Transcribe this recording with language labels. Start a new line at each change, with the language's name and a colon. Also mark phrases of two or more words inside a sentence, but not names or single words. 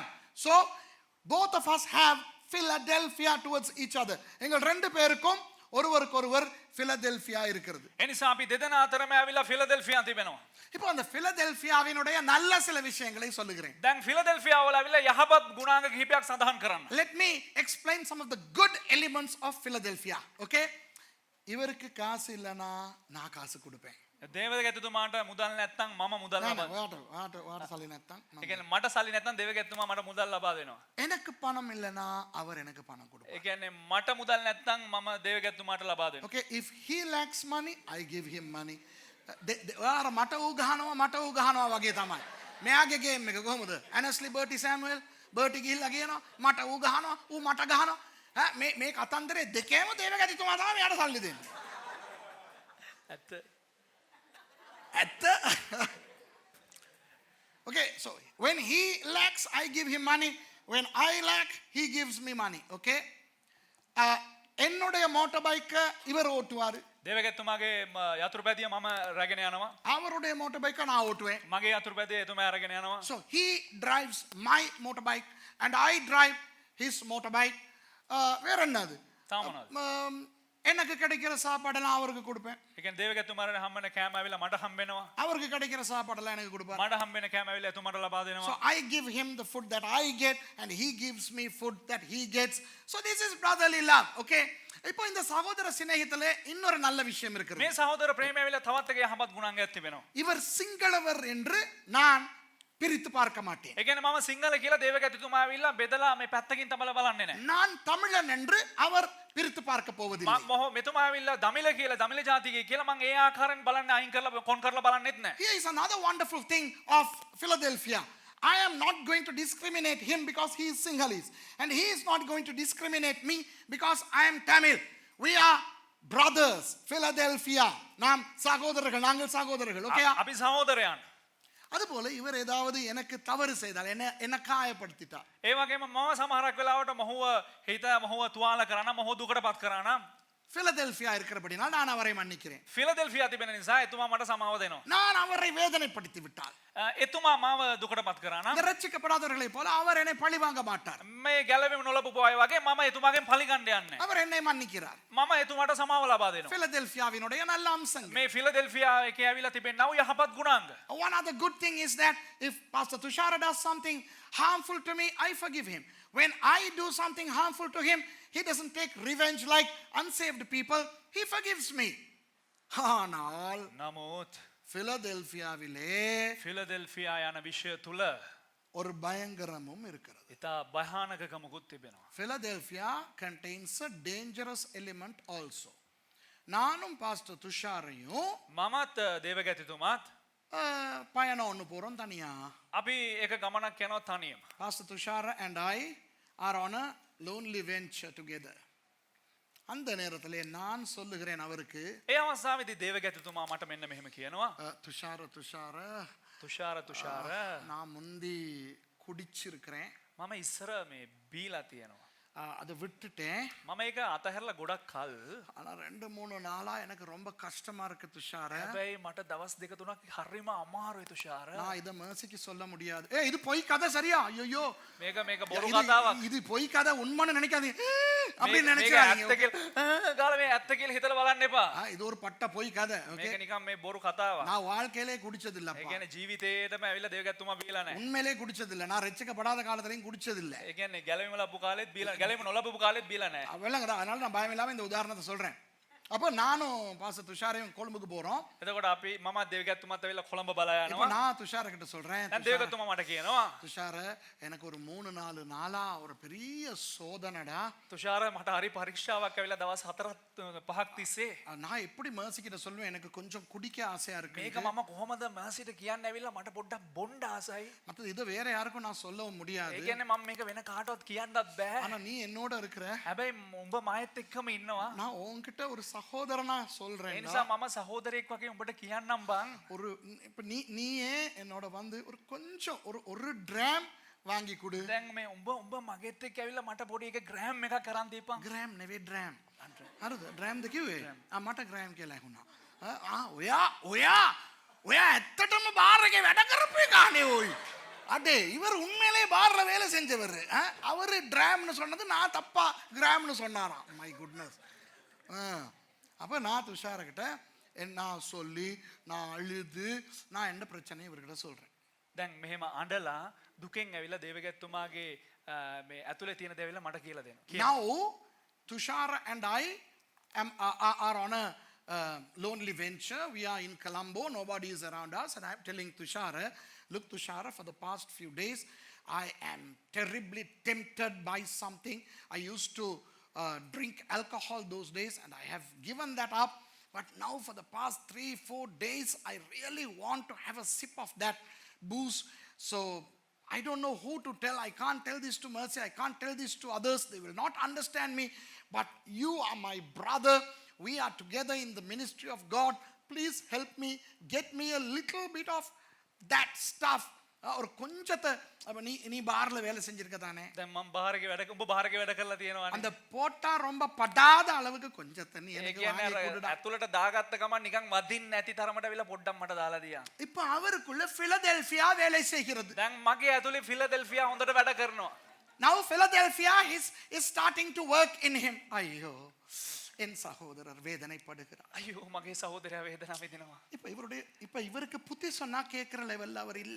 English: So, both of us have Philadelphia towards each other.
Tamil: எங்கள் ரெண்டு பேருக்கும் ஒருவருக்கொருவர் பிலதெல்பியா இருக்கிறது.
Sinhala: ඒ නිසා අපි දෙදෙනා අතරම ඇවිල්ලා ෆිලදෙල්ෆියා තිබෙනවා.
Tamil: இப்போ அந்த பிலதெல்பியாவினுடைய நல்ல சில விஷயங்களை சொல்லுகிறேன்.
Sinhala: දැන් ෆිලදෙල්ෆියා වල ඇවිල්ලා යහපත් ගුණාංග කිහිපයක් සඳහන් කරන්න.
English: Let me explain some of the good elements of Philadelphia. Okay?
Tamil: இவருக்கு காசு இல்லனா நான் காசு கொடுப்பேன்.
Sinhala: දේවගතිතුමාට මුදල් නැත්තම් මම මුදල් ලබා வாட்ட சல்லி නැත්තම් ඒ කියන්නේ මට සල්ලි නැත්තම් දේවගතිතුමා මට මුදල් ලබා දෙනවා. எனக்கு பணம் இல்லனா அவர் எனக்கு பணம் கொடுப்பார். ඒ කියන්නේ මට මුදල් නැත්තම් මම දේවගතිතුමාට ලබා දෙනවා.
English: Okay, if he lacks money, I give him money.
Sinhala: ඔයාලා මට ඌ ගහනවා වගේ තමයි. මෙයාගේ ගේම් එක කොහොමද? ඇනස්ලි බර්ටි සෑමුවෙල් බර්ටි ගිහිල්ලා කියනවා මට ඌ ගහනවා ඌ මට ගහනවා. මේ කතන්දරේ දෙකේම දේවගතිතුමා තමයි මෙයාට සල්ලි දෙන්නේ. ඇත්ත.
English: Okay, so when he lacks, I give him money. When I lack, he gives me money. Okay?
Tamil: என்னுடைய மோட்டார் பைக்க இவர் ஓட்டுவாரு.
Sinhala: දේවගතිතුමාගේ යතුරුපැදිය මම රැගෙන යනවා.
Tamil: அவருடைய மோட்டார் பைக்க நான் ஓட்டுவேன்.
Sinhala: මගේ යතුරුපැදිය එතුමා අරගෙන යනවා.
English: So he drives my motorbike and I drive his motorbike.
Tamil: வேற என்னது?
Sinhala: තාමනවාද?
Tamil: எனக்கு கிடைக்கிற சாப்பாடெல்லாம் அவருக்கு கொடுப்பேன்.
Sinhala: ඒ කියන්නේ දේවගතිතුමාට හම්බෙන කෑම ඇවිල්ලා මට හම්බෙනවා.
Tamil: அவருக்கு கிடைக்கிற சாப்பாடெல்லாம் எனக்கு கொடுப்பார்.
Sinhala: මට හම්බෙන කෑම ඇවිල්ලා එතුමාට ලබා දෙනවා.
English: So I give him the food that I get and he gives me food that he gets. So this is brotherly love. Okay?
Tamil: இப்போ இந்த சகோதர சிநேகிதல இன்னொரு நல்ல விஷயம் இருக்குது.
Sinhala: මේ සහෝදර ප්‍රේමය ඇවිල්ලා තවත් එක යහපත් ගුණාංගයක් තිබෙනවා.
Tamil: இவர் சிங்களவர் என்று நான் பிரித்து பார்க்க மாட்டேன்.
Sinhala: ඒ කියන්නේ මම සිංහල කියලා දේවගතිතුමා ඇවිල්ලා බෙදලා මේ පැත්තකින් තමල බලන්නේ නැහැ.
Tamil: நான் தமிழன் என்று அவர் பிரித்து பார்க்க போவதில்லை.
Sinhala: මෙතුමා ඇවිල්ලා දමිළ කියලා දමිළ ජාතිකයෙක් කියලා මම ඒ ආකාරයෙන් බලන්නේ අයින් කරලා කොන් කරලා බලන්නෙත් නැහැ.
English: Here is another wonderful thing of Philadelphia. I am not going to discriminate him because he is Sinhalese and he is not going to discriminate me because I am Tamil. We are brothers. Philadelphia.
Tamil: நாம் சகோதரர்கள், நாங்கள் சகோதரர்கள்.
English: Okay?
Sinhala: අපි සහෝදරයන්.
Tamil: அதுபோல இவர் ஏதாவது எனக்கு தவறு செய்தால் என்ன காயப்படுத்திட்டார்.
Sinhala: ඒ වගේම මම සමහරක් වෙලාවට මොහුව හිත මොහුව තුවාල කරා නම් මොහුව දුකටපත් කරා නම්
Tamil: பிலதெல்பியா இருக்கிறபடினால் நான் அவரை மன்னிக்கிறேன்.
Sinhala: ෆිලදෙල්ෆියා තිබෙන නිසා එතුමා මට සමාව දෙනවා.
Tamil: நான் அவரை வேதனைப்படுத்தி விட்டால்
Sinhala: එතුමා මාව දුකටපත් කරා නම්
Tamil: ரட்சிக்கப்படாதவர்களைப் போல அவர் என்னை பழி வாங்க மாட்டார்.
Sinhala: මේ ගැලවෙම නොලබපු අය වගේ මම එතුමාගෙන් පලිගන්න යන්නේ නැහැ.
Tamil: அவர் என்னை மன்னிக்கிறார்.
Sinhala: මම එතුමාට සමාව ලබා දෙනවා.
Tamil: பிலதெல்பியாவினுடைய நல்ல அம்சங்கள்.
Sinhala: මේ ෆිලදෙල්ෆියා එකේ ඇවිල්ලා තිබෙනා වූ යහපත් ගුණාංග.
English: One other good thing is that if Pastor Tushara does something harmful to me, I forgive him. When I do something harmful to him, he doesn't take revenge like unsaved people. He forgives me.
Tamil: ஆனால்
Sinhala: නමුත්
Tamil: பிலதெல்பியாவிலே
Sinhala: ෆිලදෙල්ෆියා යන විෂය තුල
Tamil: ஒரு பயங்கரமும் இருக்கிறது.
Sinhala: ඉතා භයානකකමකුත් තිබෙනවා.
English: Philadelphia contains a dangerous element also.
Tamil: நானும் பாஸ்டர் துஷாரையும்
Sinhala: මමත් දේවගැතිතුමාත්
Tamil: பயணம் ஒன்று போகிறோம் தனியா.
Sinhala: අපි එක ගමනක් යනවා තනියම.
English: பாஸ்டர் துஷார் and I are on a lonely venture together.
Tamil: அந்த நேரத்தில் நான் சொல்லுகிறேன் அவருக்கு,
Sinhala: ඒ අවස්ථාවේදී දේවගැතිතුමා මට මෙන්න මෙහෙම කියනවා.
Tamil: துஷார
Sinhala: තුෂාර
Tamil: நான் முந்தி குடிச்சிருக்கிறேன்,
Sinhala: මම ඉස්සර මේ බීලා තියෙනවා.
Tamil: அதை விட்டுட்டேன்.
Sinhala: මම ඒක අතහැරලා ගොඩක් කල්.
Tamil: ஆனால் 2-3 நாளா எனக்கு ரொம்ப கஷ்டமா இருக்கு துஷார.
Sinhala: හැබැයි මට දවස් දෙක තුනක් හරිම අමාරුයි තුෂාර.
Tamil: நான் இதை மேசிக்கு சொல்ல முடியாது. இது பொய் கதை சரியா? ஐயோ
Sinhala: මේක බොරු කතාවක්.
Tamil: இது பொய் கதை, உண்மைன்னு நினைக்காதீங்க அப்படி
Sinhala: මේක
Tamil: நினைச்சாங்க.
Sinhala: ඇත්ත කියලා ගාලා මේ ඇත්ත කියලා හිතලා බලන්න එපා.
Tamil: இது ஒரு பட்ட பொய் கதை.
Sinhala: මේක නිකන් මේ බොරු කතාවක්.
Tamil: நான் வாழ்க்கையிலே குடிச்சது
Sinhala: ඒ
Tamil: இல்லப்பா.
Sinhala: කියන්නේ ජීවිතේටම ඇවිල්ලා දේවගැතිතුමා බීලා නැහැ.
Tamil: உண்மையிலே குடிச்சது இல்ல. நான் ரட்சிக்கப்படாத காலத்திலையும் குடிச்சது இல்ல.
Sinhala: ඒ කියන්නේ ගැලවීම ලැබපු කාලෙත් බීලා ගැලවීම නොලැබපු කාලෙත් බීලා නැහැ.
Tamil: விளங்குதா? அதனால நான் பயம் இல்லாம இந்த உதாரணத்தை சொல்றேன். அப்போ நானும் பாஸ்டர் துஷாரையும் கொழும்புக்கு போறோம்.
Sinhala: එතකොට අපි මම දේවගැතිතුමාත් ඇවිල්ලා කොළඹ බලා
Tamil: இப்போ
Sinhala: යනවා.
Tamil: நான் துஷார கிட்ட சொல்றேன்,
Sinhala: දැන් දේවගැතිතුමා මට කියනවා
Tamil: துஷார எனக்கு ஒரு 3-4 நாளா ஒரு பெரிய சோதனைடா.
Sinhala: තුෂාර මට හරි පරීක්ෂාවක් ඇවිල්ලා දවස් 4-5ක් තිස්සේ
Tamil: நான் எப்படி மேர்சி கிட்ட சொல்லுவேன், எனக்கு கொஞ்சம் குடிக்க ஆசையா இருக்கு.
Sinhala: මේක මම කොහොමද මාසිට කියන්න ඇවිල්ලා මට පොඩ්ඩක් බොණ්ඩ ආසයි.
Tamil: மற்றது இது வேற யாருக்கும் நான் சொல்லவும் முடியாது.
Sinhala: ඒ කියන්නේ මම මේක වෙන කාටවත් කියන්නත් බෑ.
Tamil: ஆனா நீ என்னோட இருக்கிற,
Sinhala: හැබැයි උඹ මායත් එක්කම ඉන්නවා.
Tamil: நான் உன்கிட்ட ஒரு சகோதரனா
Sinhala: ඒ
Tamil: சொல்றேன்.
Sinhala: නිසා මම සහෝදරයෙක් වගේ උඹට කියන්නම් බං.
Tamil: ஒரு இப்ப நீயே என்னோட வந்து ஒரு கொஞ்சம் ஒரு ட்ராம் வாங்கி கொடு.
Sinhala: දැන් මේ උඹ මගෙත් එක්ක ඇවිල්ලා මට පොඩි එක ග්‍රෑම් එකක් කරන් දීපන්. ग्राम नेवे ड्राम हरद ड्राम ද කිව්වේ? මට ග්‍රෑම් කියලා ඇහුණා. ඔයා ඇත්තටම බාර් එකේ වැඩ කරපු එකානේ ஓய்.
Tamil: அடே இவர் உண்மையிலே பார்ல வேலை செஞ்சவர். அவர் ட்ராம்னு சொன்னது நான் தப்பா கிராம்னு சொன்னாராம்.
English: My goodness.
Tamil: அப்போ நான் துஷாரக்கிட்ட நான் சொல்லி நான் அழுது நான் என்ன பிரச்சனையும் இவர்கிட்ட சொல்கிறேன்.
Sinhala: දැන් මෙහෙම අඬලා දුකෙන් ඇවිල්ලා දේවගැතිතුමාගේ මේ ඇතුලේ තියෙන දේ ඇවිල්ලා මට කියලා දෙනවා.
English: Now Tushara and I are on a lonely venture. We are in Colombo. Nobody is around us. And I'm telling Tushara, look Tushara, for the past few days, I am terribly tempted by something. I used to drink alcohol those days and I have given that up. But now for the past 3-4 days, I really want to have a sip of that booze. So I don't know who to tell. I can't tell this to Mercy. I can't tell this to others. They will not understand me. But you are my brother. We are together in the ministry of God. Please help me. Get me a little bit of that stuff.
Tamil: ஒரு கொஞ்சத்தை அப்ப நீ பார்ல வேலை செஞ்சிருக்க தானே.
Sinhala: දැන් මම බාහිරක වැඩ උඹ බාහිරක වැඩ කරලා තියෙනවානේ.
Tamil: அந்த போட்டா ரொம்ப படாத அளவுக்கு கொஞ்சத்தை நீ
Sinhala: ඒ
Tamil: எனக்கு
Sinhala: කියන්නේ
Tamil: வாங்கி
Sinhala: අර
Tamil: கொடுடா.
Sinhala: ඇතුලට දාගත්ත ගමන් නිකන් වදින්න නැති තරමට ඇවිල්ලා පොඩ්ඩක් මට දාලා දියා.
Tamil: இப்போ அவருக்குள்ள பிலடெல்பியா வேலை செய்கிறது.
Sinhala: දැන් මගේ ඇතුලේ ෆිලඩෙල්ෆියා හොඳට වැඩ කරනවා.
English: Now Philadelphia is starting to work in him.
Tamil: ஐயோ என் சகோதரர் வேதனைப்படுகிறார்.
Sinhala: අයියෝ මගේ සහෝදරයා වේදනාව විඳිනවා.
Tamil: இப்ப இவருக்கு புத்தி சொன்னா கேட்கிற லெவல்ல அவர் இல்ல.